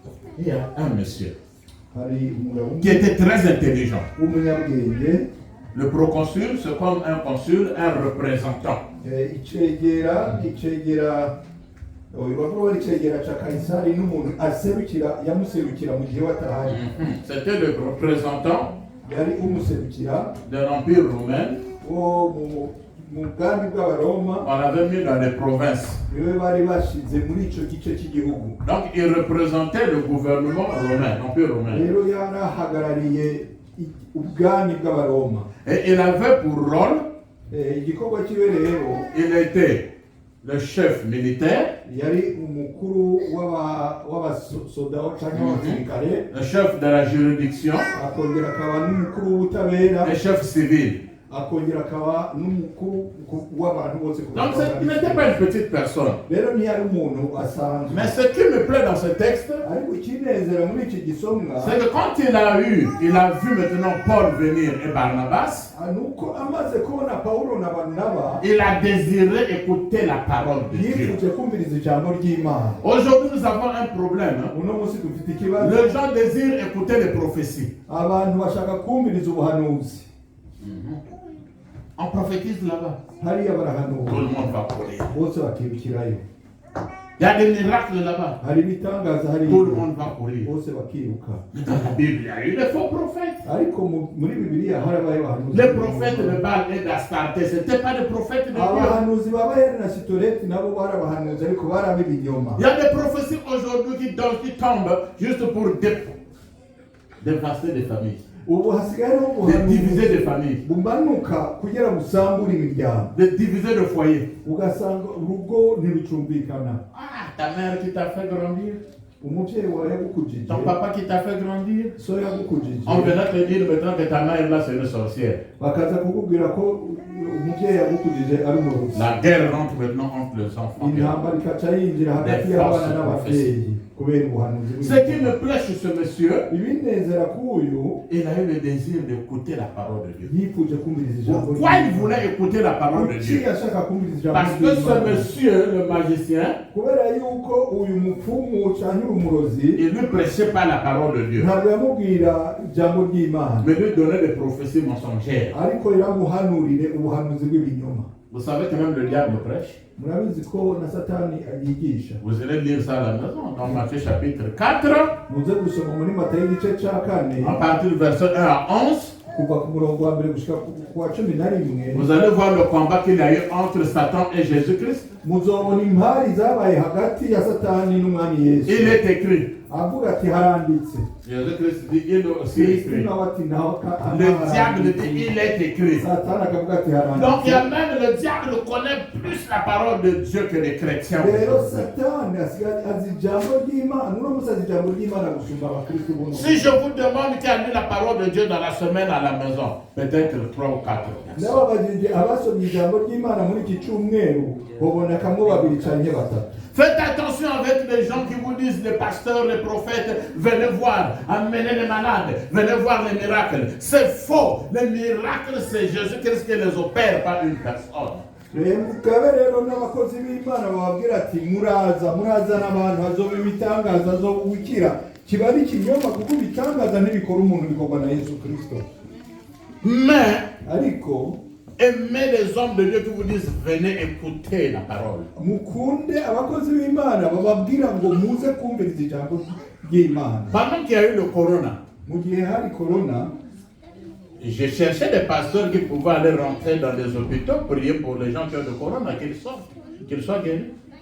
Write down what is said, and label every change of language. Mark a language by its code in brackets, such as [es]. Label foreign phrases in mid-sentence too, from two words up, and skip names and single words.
[fr] Il y a un monsieur [rn] hari umugabo [fr] qui était très intelligent. [rn] w'umunyabwenge [fr] Le proconsul, c'est comme un consul, un représentant. [rn] icegera bavuga bari icegera ca Kaisari n'umuntu aserukira yamuserukira mu gihe watahari. [fr] C'était le représentant [rn] yari umuserukira [fr] de l'Empire romain. [rn] wo mu bwami bw'abaroma. [fr] On l'avait mis dans les provinces. [rn] niwe bari bashize muri ico gice cy'igihugu. [fr] Donc il représentait le gouvernement romain, l'Empire romain. [rn] rero yarahagarariye ubwami bw'abaroma. [fr] Et il avait pour rôle, [rn] igikorwa kiwe rero [fr] il était le chef militaire, [rn] yari umukuru w'abasoda cyangwa abasirikare, [fr] le chef de la juridiction, [rn] akongera akaba n'umukuru w'ubutabera, [fr] le chef civil. [rn] akongera akaba n'umukuru w'abantu bose. [fr] Donc il n'était pas une petite personne. [rn] rero ntiyari umuntu asanzwe. [fr] Mais ce qui me plaît dans ce texte, [rn] ariko ikinezera muri iki gisomwa [fr] c'est que quand il a vu maintenant Paul venir et Barnabas, [rn] nuko amaze kubona Pawulo na Barnaba, [fr] il a désiré écouter la parole de Dieu. [rn] yifuje kumviriza ijambo ry'Imana. [fr] Aujourd'hui, nous avons un problème. [rn] uno munsi dufite ikibazo. [fr] Les gens désirent écouter les prophéties. [rn] abantu bashaka kumviriza ubuhanuzi. [fr] On prophétise là-bas. [rn] hariya [fr] Tout [rn] barahanura, [fr] le monde va courir. [rn] bose bakirukirayo. [fr] Il y a des miracles là-bas. [rn] hari ibitangaza hariya, [fr] Tout le monde va courir. [rn] bose bakiruka. [fr] Mais dans la Bible, il y a eu des faux prophètes. [rn] ariko muri Bibiliya harabaye abahanuzi. [fr] Les prophètes de Baal et d'Astarté, ce n'étaient pas des prophètes de Dieu. [rn] abahanuzi ba Bayali na Sitoreti nabo bari abahanuzi, ariko bari ibinyoma. [fr] Il y a des prophéties aujourd'hui qui tombent juste pour dévaster des familles, [rn] ubu hasigaye hariho [fr] de diviser [rn] ubuhanuzi [fr] des familles, [rn] bumanuka kugira busambure imiryango, [fr] de diviser des foyers. [rn] ugasanga urugo ntirucumvikana. [fr] Ah, ta mère qui t'a fait grandir, [rn] umubyeyi wawe yagukujije, [fr] ton papa qui t'a fait grandir. [rn] so yagukujije, [fr] On venait te dire maintenant que ta mère là c'est une sorcière. [rn] bakaza kukubwira ko umubyeyi yagukujije ari umurozi. [fr] La guerre rentre maintenant entre les enfants. [rn] intambara ikaca yinjira hagati y'abana n'ababyeyi kubera ubuhanuzi [fr] Ce qui me plaît chez ce monsieur, [rn] ibinezera k'uyu [fr] il a eu le désir d'écouter la parole de Dieu. [rn] yifuje kumviriza ijambo [fr] Pourquoi il voulait écouter la parole de [rn] kuki [fr] Dieu? [rn] yashaka kumviriza ijambo [fr] Parce que ce monsieur, le magicien, [rn] kubera yuko uyu mupfumu cyangwa umurozi [fr] il ne lui prêchait pas la parole de Dieu, [rn] ntabwo yamubwira ijambo ry'Imana, [fr] mais lui donnait des prophéties mensongères. [rn] ariko yaramuhanurire ubuhanuzi bw'ibinyoma. [fr] Vous savez que même le diable prêche. [rn] murabizi ko na Satani yigisha. [fr] Vous allez lire ça à la maison, dans Matthieu chapitre 4, [rn] muze gusoma muri Matayo igice cya 4 [fr] à partir du verset 1 à 11. [rn] kuva ku murongo wa mbere gushika ku wa 11. [fr] Vous allez voir le combat qu'il y a eu entre Satan et Jésus-Christ. [rn] muzobona impari zabaye hagati ya Satani n'umwami Yesu. [fr] Il est écrit. [rn] avuga ati haranditse. [fr] Jésus-Christ dit, il est aussi [rn] Kristo [fr] écrit. [rn] nawe ati naho [fr] Le diable dit, il est écrit. [rn] Satani akavuga ati [fr] Donc il y [rn] haranditse. [fr] a même le diable connaît plus la parole de Dieu que les chrétiens. [rn] rero Satani asigaye azi ijambo ry'Imana, uno musi azi ijambo ry'Imana gusumba abakristo buno. [fr] Si je vous demande qui a lu la parole de Dieu dans la semaine à la maison, peut-être 3 ou 4 personnes. [rn] n'ababajije abasomye ijambo ry'Imana muri iki cyumweru babonekamo babiri canke batatu. [fr] Faites attention avec les gens qui vous disent, les pasteurs, les prophètes, venez voir, amenez les malades, venez voir les miracles. C'est faux. Les miracles, c'est Jésus-Christ qui les opère, pas une personne. [rn] mugabe rero n'abakozi b'Imana bababwira ati muraza n'abantu hazoba ibitangaza azobukira. kiba ari ikinyoma kuko ibitangaza ntibikora umuntu, bikorwa na Yesu Kristo. [fr] Mais [rn] ariko [fr] aimez les hommes de Dieu qui vous disent, venez écouter la parole. [rn] mukunde abakozi b'Imana bababwira ngo muze kumviriza ijambo ry'Imana. [fr] Pendant qu'il y a eu le corona, [rn] mu gihe hari corona, [fr] j'ai cherché des pasteurs qui pouvaient aller rentrer dans les hôpitaux, prier pour les gens qui ont le corona, qu'ils sortent, qu'ils soient guéris.